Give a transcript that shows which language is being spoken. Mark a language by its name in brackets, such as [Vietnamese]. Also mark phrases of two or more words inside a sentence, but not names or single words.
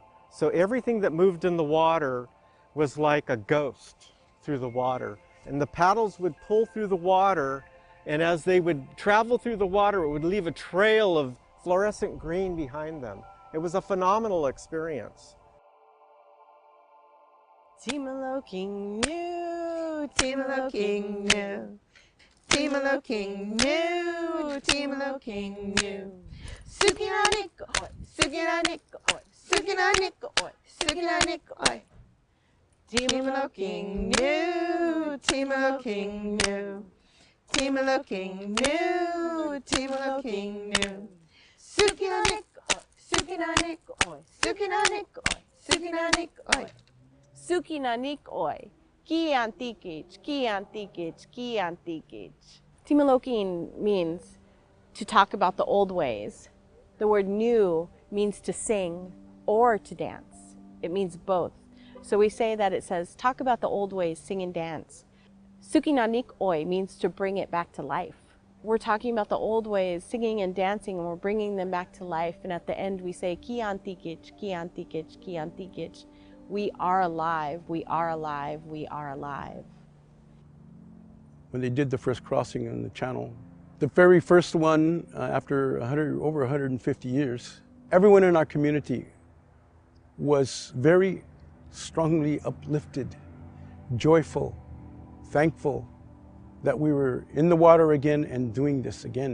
[English] So everything that moved in the water was like a ghost through the water. And the paddles would pull through the water, and as they would travel through the water, it would leave a trail of fluorescent green behind them. It was a phenomenal experience. [Ineseño] Timalo King New, Timalo King New, Timalo King New, Timalo King New. Sukinanik oi, Sukinanik oi, Sukinanik oi, Sukinanik oi. Timalo King New, Timalo King New, Timalo King New, Timalo King New. Sukinanik oi, Sukinanik oi, Sukinanik oi, Sukinanik oi. Sukinanik oi. Ki antikich, ki antikich, ki antikich. [English] Timalokin means to talk about the old ways. The word new means to sing or to dance. It means both. So we say that it says, talk about the old ways, sing and dance. Sukinanik oi means to bring it back to life. We're talking about the old ways, singing and dancing, and we're bringing them back to life. And at the end we say, [Ineseño] ki antikich, ki antikich, ki antikich. [English] We are alive, we are alive, we are alive. When they did the first crossing in the channel, The very first one, after over 150 years, everyone in our community was very strongly uplifted, joyful, thankful that we were in the water again and doing this again.